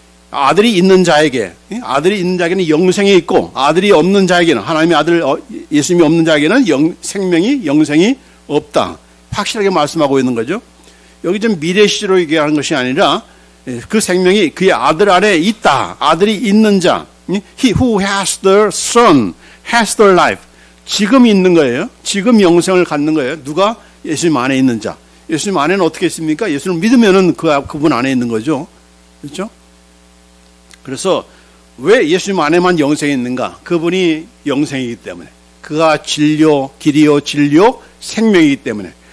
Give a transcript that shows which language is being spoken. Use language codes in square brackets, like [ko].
[ko] 아들이 있는 자에게는 영생이 있고, 아들이 없는 자에게는, 하나님의 아들 예수님이 없는 자에게는 영생이 없다. 확실하게 말씀하고 있는 거죠. 여기 좀 미래 시제로 얘기하는 것이 아니라 그 생명이 그의 아들 안에 있다. 아들이 있는 자, [en] He who has the Son has the life. [ko] 지금 있는 거예요. 지금 영생을 갖는 거예요. 누가? 예수님 안에 있는 자. 예수님 안에는 어떻게 있습니까? 예수를 믿으면은 그분 안에 있는 거죠. 그렇죠? 그래서 왜 예수님 안에만 영생이 있는가? 그분이 영생이기 때문에. 그가 진료, 길이요 진료, 생명이기 때문에.